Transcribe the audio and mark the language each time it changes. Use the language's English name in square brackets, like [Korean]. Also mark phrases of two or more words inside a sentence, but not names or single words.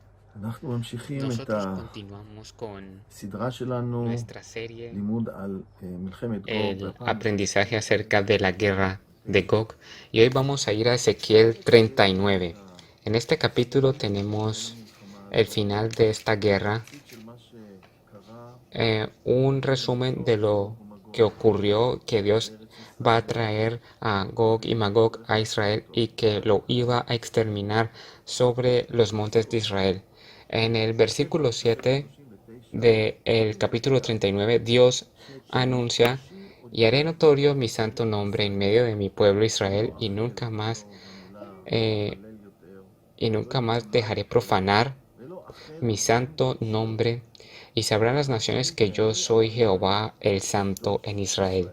[Hebrew] אנחנו ממשיכים את [Spanish] Nosotros continuamos con [Hebrew] הסדרה שלנו, [Spanish] nuestra serie, [Hebrew] לימוד על מלחמת גוג, [Spanish] el [Hebrew] והפעם [Spanish] aprendizaje acerca de la guerra de Gog, y hoy vamos a ir a Ezequiel 39. En este capítulo tenemos el final de esta guerra, [Hebrew] של מה שקרה [Spanish] un resumen de lo que ocurrió, que Dios va a traer a Gog y Magog a Israel y que lo iba a exterminar sobre los montes de Israel. En el versículo 7 del capítulo 39, Dios anuncia: y haré notorio mi santo nombre en medio de mi pueblo Israel, eh, y nunca más dejaré profanar mi santo nombre, y sabrán las naciones que yo soy Jehová el Santo en Israel.